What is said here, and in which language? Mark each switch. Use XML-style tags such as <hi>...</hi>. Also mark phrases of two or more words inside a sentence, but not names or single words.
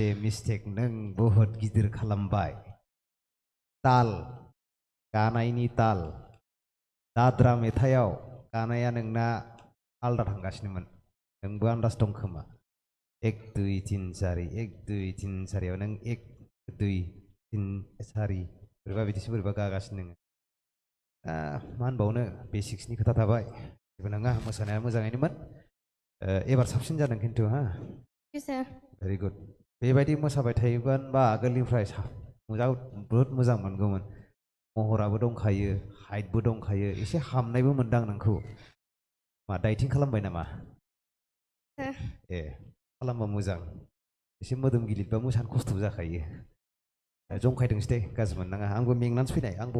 <brx>मिस्टेक नों बहुद गिदिर खालामबाय ताल गानायनि ताल दाद्रा मेथाइयाव गानाया नोंना आलदा थांगासिनोमोन नोंबो आन्दाज दं खोमा 1 2 3 4 1 2 3 4 आव नों 1 2 3 4 बोरैबा बिदिसो बोरैबा गागासिनो नोङो मा होनबावनो बेसिक्सनि खोथा थाबाय जेबो नङा मोसानाया मोजाङैनोमोन एबार साबसिन जादों खिन्थु हा</brx> <en>Thank you, sir. very good</en> <brx>बेबायदि मोसाबाय थायोबा आगोलनिफ्राय बहुद मोजां मोनगौमोन महराबो दंखायो हाइटबो दंखायो एसे हामनायबो मोनदां नोंखौ मा डाइटिं खालामबाय नामा</brx> <en>Sir.</en> <brx>ए खालामबा मोजां एसे मोदोम गिलिरबा मोसानो खस्थ' जाखायो जंखायदोंसै दे गाज्रि मोननाङा आंबो मेंनानैसो फैनाय आंबो</brx>